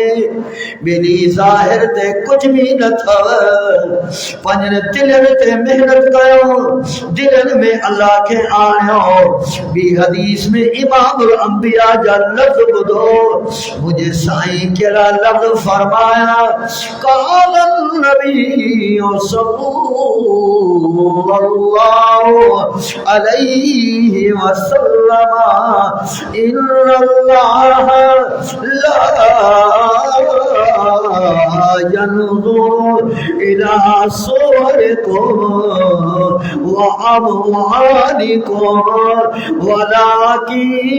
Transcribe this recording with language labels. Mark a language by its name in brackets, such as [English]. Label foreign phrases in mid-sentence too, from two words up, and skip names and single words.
[Sindhi] ॿिन्ही ज़ाहिर ते कुझु बि न अथव, पंहिंजनि दिलनि ते महिनत कयो, दिलनि में अल्लाह खे आणियो। ॿी हदीस में इमामुल अंबिया जा लफ़्ज़ ॿुधो, मुंहिंजे साईं कहिड़ा लफ़्ज़ फरमाया, [Arabic] قال نبي صلى الله عليه وسلم, ان اللہ لا ينظر الى صوركم واموالكم ولكن